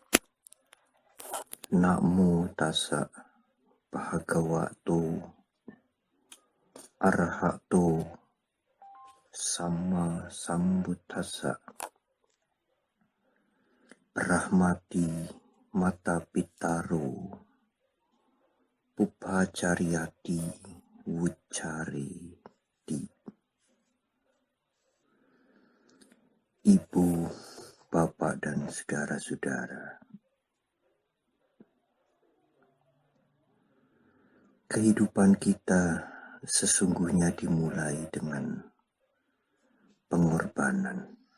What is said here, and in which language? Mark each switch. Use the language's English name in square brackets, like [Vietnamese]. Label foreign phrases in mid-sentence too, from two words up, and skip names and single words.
[Pali] Namo tassa bhagavato arahato Samma Sambuddhassa. Brahmati mata pitaro Pubbacariati Wuccareti. [Indonesian] Ibu, bapak, dan saudara-saudara, kehidupan kita sesungguhnya dimulai dengan pengorbanan.